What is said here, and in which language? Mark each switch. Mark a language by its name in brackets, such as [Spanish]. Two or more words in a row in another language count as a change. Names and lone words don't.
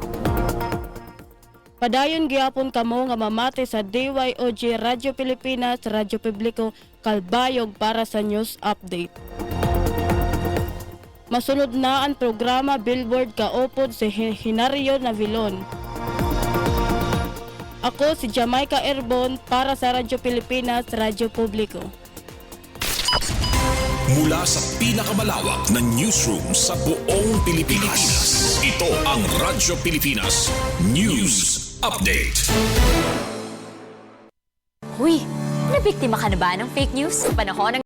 [Waray] Padayon gyapon kamo nga mamati sa DYOG Radyo Pilipinas, Radyo Publiko, Calbayog para sa news update. Masunod na ang programa Billboard kaupod si Hinario Navilon. [Filipino] Ako si Jamaica Erbon para sa Radyo Pilipinas, Radyo Publiko. Mula sa pinakamalawak na newsroom sa buong Pilipinas. Ito ang Radyo Pilipinas News Update. Huy, nabiktima ka na ba ng [English] fake news [Filipino] sa panahon ng